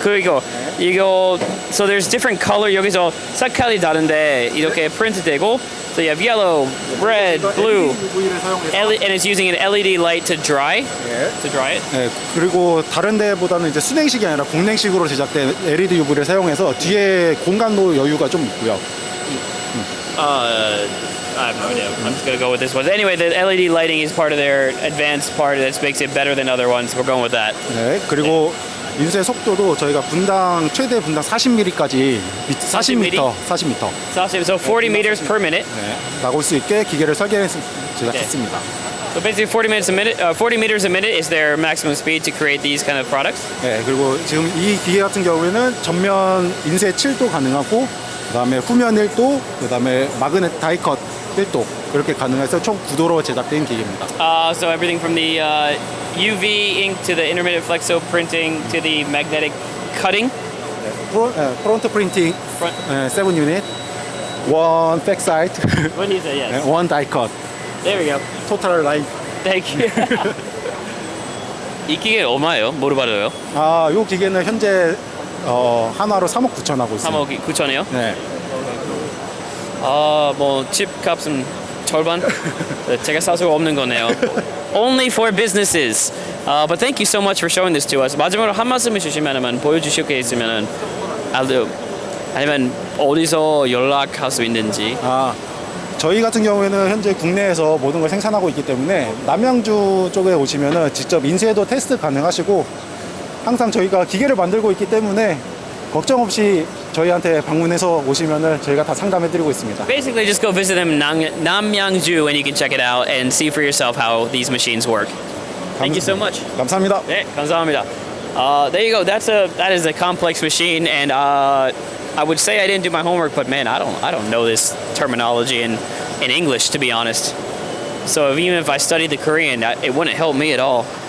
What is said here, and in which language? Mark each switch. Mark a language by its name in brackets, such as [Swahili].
[Korean] 그리고 이거 [English] so there's different color. [Korean] 여기서 색깔이 다른데 이렇게 프린트 되고 [English] so you have yellow, red, blue, and it's using an LED light to dry. To dry it. [Korean] 네. 그리고 다른 데보다는 이제 순행식이 아니라 공냉식으로 제작된 LED UV를 사용해서 뒤에 공간도 여유가 좀 있고요. [English] I have no idea. I'm just gonna go with this one. Anyway, the LED lighting is part of their advanced part that makes it better than other ones. We're going with that. [Korean] 네. 그리고 인쇄 속도도 저희가 최대 분당 40mm까지 40m. [English] So 40 meters per minute. [Korean] 네. 나올 수 있게 기계를 설계해서 제작했습니다. [English] So basically 40 meters a minute is their maximum speed to create these kind of products. [Korean] 네. 그리고 지금 이 기계 같은 경우에는 전면 인쇄 7도 가능하고 그다음에 후면 1도, 그다음에 마그넷 다이컷 1도 그렇게 가능해서 총 9도로 제작된 기계입니다. [English] So everything from the UV ink to the intermittent flexo printing to the magnetic cutting. [Korean] 프론트 프린팅 7 유닛, 1 백사이드, [English] What he said, yes. [Korean] 1 다이컷. [English] There we go. [Korean] 토탈 라인. [English] Thank you. [Korean] 이 기계 얼마예요? 뭐로 받아요? 이 기계는 현재 하나로 3억 9천 하고 있습니다. 3억 9천이요? 네. 뭐 칩 값은 절반? 제가 살 수가 없는 거네요. [English] Only for businesses. But thank you so much for showing this to us. [Korean] 마지막으로 한 말씀 해주시면 보여주실 게 있으면 아니면 어디서 연락할 수 있는지. 저희 같은 경우에는 현재 국내에서 모든 걸 생산하고 있기 때문에 남양주 쪽에 오시면은 직접 인쇄도 테스트 가능하시고 항상 저희가 기계를 만들고 있기 때문에 걱정 없이 저희한테 방문해서 오시면은 저희가 다 상담해드리고 있습니다. [English] Basically, just go visit them in Namyangju and you can check it out and see for yourself how these machines work. Thank you so much. [Korean] 감사합니다. 네, 감사합니다. [English] There you go. That is a complex machine, and I would say I didn't do my homework, but man, I don't know this terminology in English, to be honest. So even if I studied the Korean, it wouldn't help me at all.